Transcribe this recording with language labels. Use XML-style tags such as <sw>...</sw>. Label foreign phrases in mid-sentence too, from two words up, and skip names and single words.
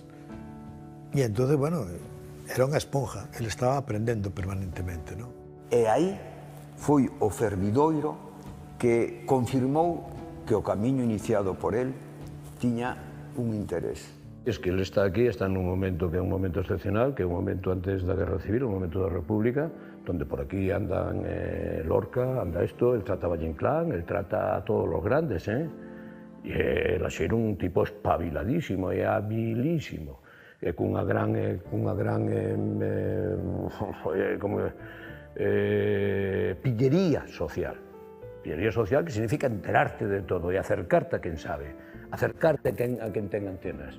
<gl>E entón, bueno, era unha esponja, ele estaba aprendendo permanentemente, non? E aí foi o fervidoiro que confirmou que o camiño iniciado por él tiña un interés.</gl> <es>Es que él está aquí, está en un momento</es> <gl>que é un momento excepcional, que é un momento antes da Guerra Civil, un momento da República,</gl> <es>donde por aquí andan Lorca, anda esto, él trata a Valle Inclán, él trata a todos los grandes,</es> <gl>E Laxeiro un tipo espabiladísimo e habilísimo, e cunha gran pillería social. Pillería social que significa enterarte de todo e acercarte a quen sabe, acercarte a quen ten antenas.</gl>